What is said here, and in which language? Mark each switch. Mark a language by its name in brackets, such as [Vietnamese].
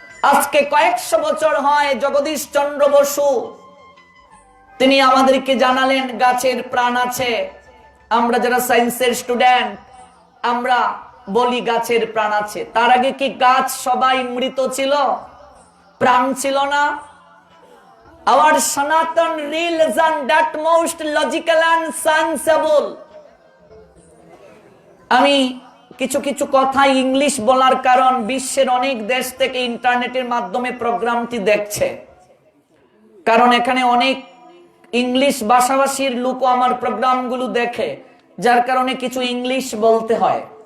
[Bangla] আজকে কয়েকশো বছর হয় জগদীশ চন্দ্র বসু তিনি আমাদেরকে জানালেন গাছের প্রাণ আছে। আমরা যারা সায়েন্সের স্টুডেন্ট আমরা বলি গাছের প্রাণ আছে। তার আগে কি গাছ সবাই মৃত ছিল, প্রাণ ছিল না? [English] Our Sanatan religion that most logical and sensible. [Bangla] আমি কিছু কিছু কথা ইংলিশ বলার কারণ বিশ্বের অনেক দেশ থেকে ইন্টারনেটের মাধ্যমে প্রোগ্রামটি দেখছে, কারণ এখানে অনেক ইংলিশ ভাষাভাষীর লোক আমার প্রোগ্রামগুলো দেখে, যার কারণে কিছু ইংলিশ বলতে হয়।